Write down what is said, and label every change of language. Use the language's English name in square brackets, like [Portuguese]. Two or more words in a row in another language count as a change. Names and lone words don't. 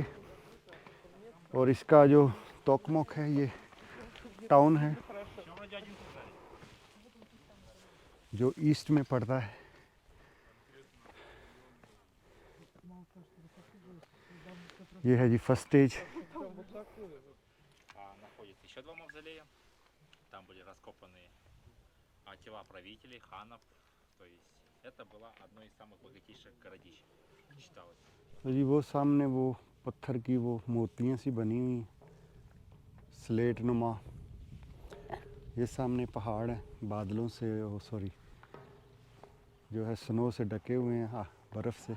[Hindi] और इसका जो तोकमोक है, ये टाउन है जो ईस्ट में पड़ता है। ये है जी [English] first stage. [Russian] Находится еще два мавзолея. Там были раскопаны тела правителей, ханов. То есть это было одно из самых богатейших городищ, считалось. [Hindi] तो जी वो सामने वो पत्थर की वो मूर्तियाँ सी बनी हुई, स्लेट नुमा। ये सामने पहाड़ है, बादलों से, [English] oh sorry, [Hindi] जो है स्नो से ढके हुए हैं, बर्फ़ से।